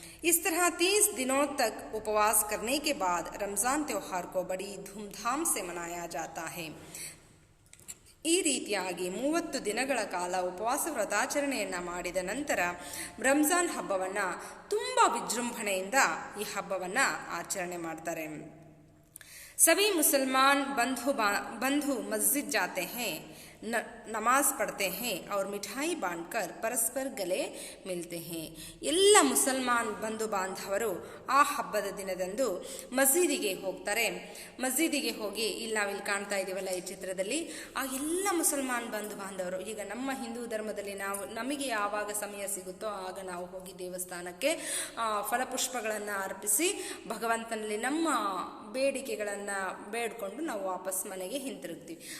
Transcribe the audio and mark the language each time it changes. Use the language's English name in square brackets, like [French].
[Hindi] इस तरह 30 दिनों तक उपवास करने के बाद रमज़ान त्योहार को बड़ी धूमधाम से मनाया जाता है. [Kannada] ಈ ರೀತಿಯಾಗಿ 30 ದಿನಗಳ ಕಾಲ ಉಪವಾಸ ವ್ರತಾಚರಣೆಯನ್ನು ಮಾಡಿದ ನಂತರ ರಂಜಾನ್ ಹಬ್ಬವನ್ನು ತುಂಬ ವಿಜೃಂಭಣೆಯಿಂದ ಈ ಹಬ್ಬವನ್ನು ಆಚರಣೆ ಮಾಡ್ತಾರೆ. [Hindi] सभी मुसलमान बंधु मस्जिद जाते हैं, नमाज पढ़ते हैं और मिठाई बांटकर परस्पर गले मिलते हैं. [Kannada] ಎಲ್ಲ ಮುಸಲ್ಮಾನ್ ಬಂಧು ಬಾಂಧವರು ಆ ಹಬ್ಬದ ದಿನದಂದು ಮಸೀದಿಗೆ ಹೋಗ್ತಾರೆ. ಮಸೀದಿಗೆ ಹೋಗಿ ನಾವಿಲ್ಲಿ ಕಾಣ್ತಾ ಇದ್ದೀವಲ್ಲ ಈ ಚಿತ್ರದಲ್ಲಿ, ಆ ಎಲ್ಲ ಮುಸಲ್ಮಾನ್ ಬಂಧು ಬಾಂಧವರು, ಈಗ ನಮ್ಮ ಹಿಂದೂ ಧರ್ಮದಲ್ಲಿ ನಮಗೆ ಯಾವಾಗ ಸಮಯ ಸಿಗುತ್ತೋ ಆಗ ನಾವು ಹೋಗಿ ದೇವಸ್ಥಾನಕ್ಕೆ ಫಲಪುಷ್ಪಗಳನ್ನು ಅರ್ಪಿಸಿ ಭಗವಂತನಲ್ಲಿ ನಮ್ಮ ಬೇಡಿಕೆಗಳನ್ನು ಬೇಡ್ಕೊಂಡು ನಾವು ವಾಪಸ್ ಮನೆಗೆ ಹಿಂತಿರುಗ್ತೀವಿ.